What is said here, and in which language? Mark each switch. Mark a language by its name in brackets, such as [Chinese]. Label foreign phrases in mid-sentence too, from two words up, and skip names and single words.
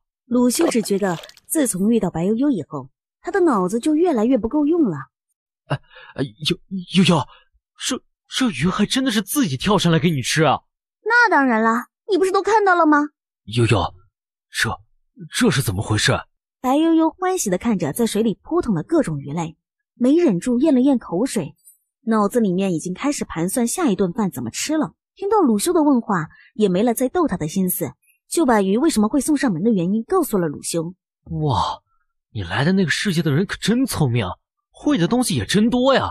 [Chinese] 魯修只覺得自從遇到白悠悠以後，他的腦子就越來越不夠用了。悠悠，這魚還真的是自己跳上來給你吃啊！那當然啦，你不是都看到了嗎？悠悠，這是怎麼回事？白悠悠歡喜地看着在水裡撲騰的各種魚類，沒忍住咽了咽口水，腦子裡面已經開始盤算下一頓飯怎麼吃了。聽到魯修的問話，也沒了再逗他的心思，就把魚為什麼會送上門的原因告訴了魯修。哇，你來的那個世界的人可真聰明，會的東西也真多呀。